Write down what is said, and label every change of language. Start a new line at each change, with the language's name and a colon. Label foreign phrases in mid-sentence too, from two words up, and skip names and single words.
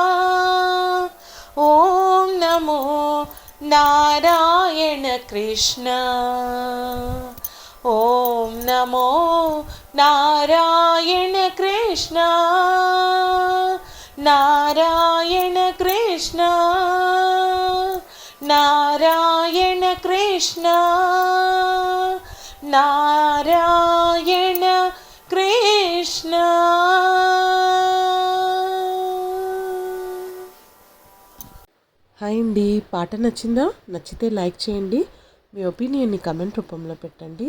Kannada: ಓಂ ನಮೋ ನಾರಾಯಣ ಕೃಷ್ಣ. ಓಂ ನಮೋ ನಾರಾಯಣ ಕೃಷ್ಣ. ನಾರಾಯಣ ಕೃಷ್ಣ. ನಾರಾಯಣ ಕೃಷ್ಣ.
Telugu: నారాయణ కృష్ణ. హాయ్ అండి, పాట నచ్చిందా? నచ్చితే లైక్ చేయండి, మీ ఒపీనియన్ని కమెంట్ రూపంలో పెట్టండి.